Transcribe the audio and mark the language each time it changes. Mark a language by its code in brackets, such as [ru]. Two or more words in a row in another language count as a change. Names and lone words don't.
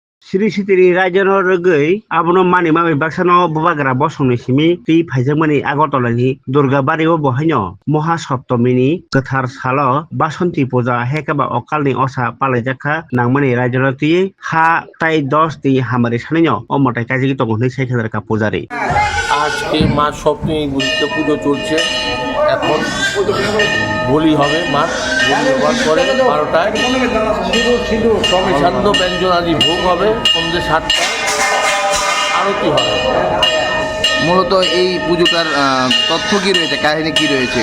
[trp] Siri sitiri rajono regei abono mani mami baksano bubagra bosongni simi ti phaijamani agotolani durga bario bohaino moha saptamini kathar salo basanti puja hekaba okalni osa palaijakha nangmani rajono ti ha tai 10 ti hamari sanino omotai kajigi tongo sei ka pujari [bn] আজকে মা সপ্তমী বুঝতে পুজো চলছে। এখন বলি হবে মা বলি হওয়ার পরে 12টায় মিষ্টান্ন ব্যঞ্জন আদি ভোগ হবে, সন্ধ্যে 7টায় আরতি হবে। মূলত এই পুজোটার তথ্য কি রয়েছে, কাহিনী কি রয়েছে?